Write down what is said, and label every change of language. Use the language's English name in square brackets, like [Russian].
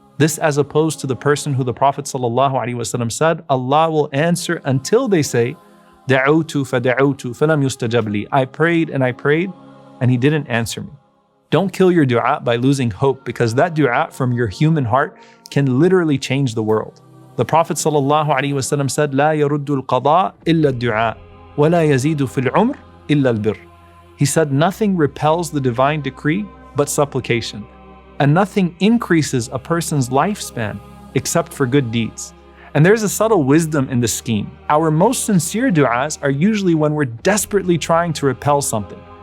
[English] This as opposed to the person who the Prophet ﷺ said, Allah will answer until they say, [Arabic] دعوت فدعوت فلم يستجب لي. [English] I prayed and He didn't answer me. Don't kill your dua by losing hope, because that dua from your human heart can literally change the world. The Prophet ﷺ said, [Arabic] لا يرد القضاء إلا الدعاء ولا يزيد في العمر إلا البر. [English] He said, nothing repels the divine decree but supplication, and nothing increases a person's lifespan except for good deeds. And there's a subtle wisdom in this scheme. Our most sincere du'as are usually when we're desperately trying to repel something.